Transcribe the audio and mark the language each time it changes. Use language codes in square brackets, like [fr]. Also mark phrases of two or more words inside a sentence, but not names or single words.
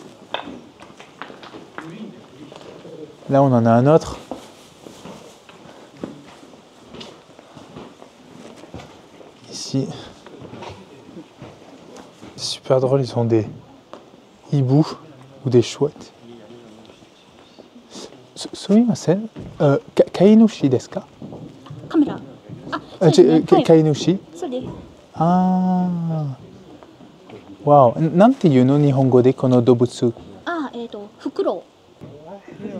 [fr] Là on en a un autre. Ici. C'est super drôle, ils sont des hiboux ou des chouettes. [ja] すみません、飼い主ですか? [fr] Caméra. [ja] Kainushi? Ah, wow. なんていうの日本語でこの動物？フクロウ。